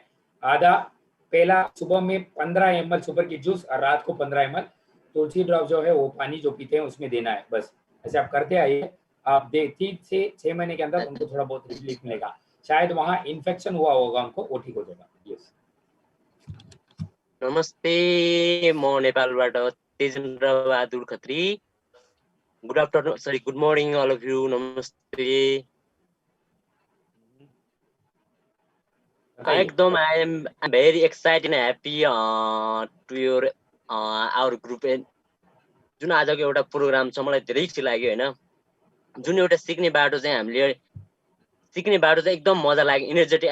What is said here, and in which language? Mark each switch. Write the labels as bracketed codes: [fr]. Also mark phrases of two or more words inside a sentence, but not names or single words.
[hi] आधा पहला सुबह में 15 ml सुपर किट जूस और रात को 15 ml तुलसी ड्रॉप जो है वो पानी जो पीते हैं उसमें देना है। बस ऐसे आप करते आइए, आप 3 से 6 महीने के अंदर उनको थोड़ा बहुत रिलीफ मिलेगा। शायद वहाँ इन्फेक्शन हुआ होगा उनको, वो ठीक हो जाएगा। यस, [ne] नमस्ते, म नेपालबाट तेजेन्द्र बहादुर खत्री। [en] Good afternoon, sorry good morning all of you. नमस्ते। एकदम I am very excited and happy to your our group। [ne] जुन आजको एउटा प्रोग्राम छ मलाई धेरै खुसी लाग्यो हैन। जुन एउटा सिक्ने बाटो चाहिँ हामीले एकदम मजा लाग्यो, एनर्जेटिक।